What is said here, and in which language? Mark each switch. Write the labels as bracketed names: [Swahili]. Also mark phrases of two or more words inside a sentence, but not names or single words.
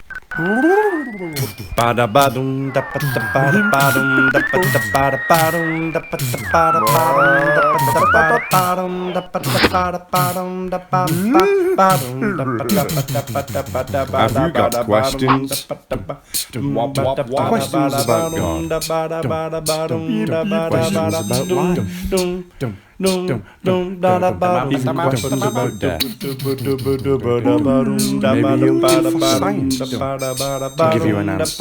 [English] Bada badum da bada bada badum da bada bada badum da bada bada badum da bada bada badum da bada bada badum da bada badum da bada bada bada bada. Have you got questions? Questions about God. Questions about life. Even questions about death. Maybe you're looking for science to give you an answer.